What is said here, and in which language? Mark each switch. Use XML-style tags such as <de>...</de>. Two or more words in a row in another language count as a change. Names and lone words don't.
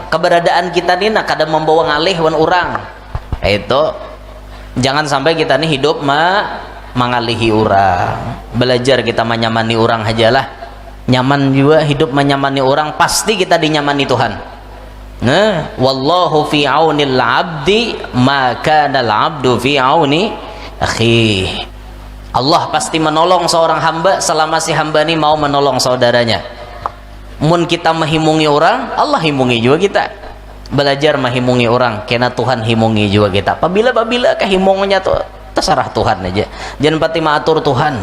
<bjn>Keberadaan kita ini nak kada membawa ngalih wan orang. Itu jangan sampai kita nih hidup mengalihi orang. Belajar kita menyamani orang ajalah. Nyaman juga hidup menyamani orang, pasti kita dinyamani Tuhan. Nah,</bjn> <ar>والله في عون العبد ما كان العبد في عون أخيه.</ar> <bjn>Allah pasti menolong seorang hamba selama si hamba ini mau menolong saudaranya. Mun kita menghimungi orang, Allah himungi juga kita. Belajar menghimungi orang, karena Tuhan himungi juga kita. Apabila kehimungnya tuh terserah Tuhan aja. Jangan pati maatur Tuhan.</bjn>